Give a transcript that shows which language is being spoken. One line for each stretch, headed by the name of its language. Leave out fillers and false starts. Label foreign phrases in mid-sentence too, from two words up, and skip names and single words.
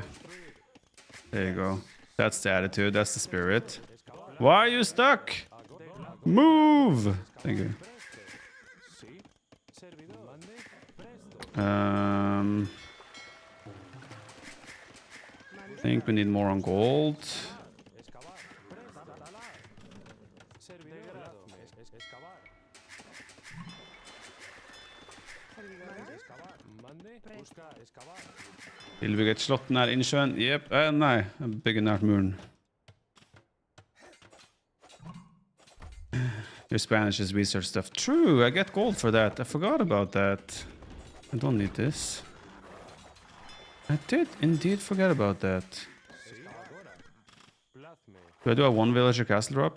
English: There you go. That's the attitude. That's the spirit. Why are you stuck? Move! Thank you. I think we need more on gold.
Norwegian: Vil vi et slott nær innsjøen? Jep. Nei, bygge nært muren.
English: Your Spanish is research stuff. True, I get gold for that. I forgot about that. I don't need this. I did indeed forget about that. Do I do a one villager castle drop?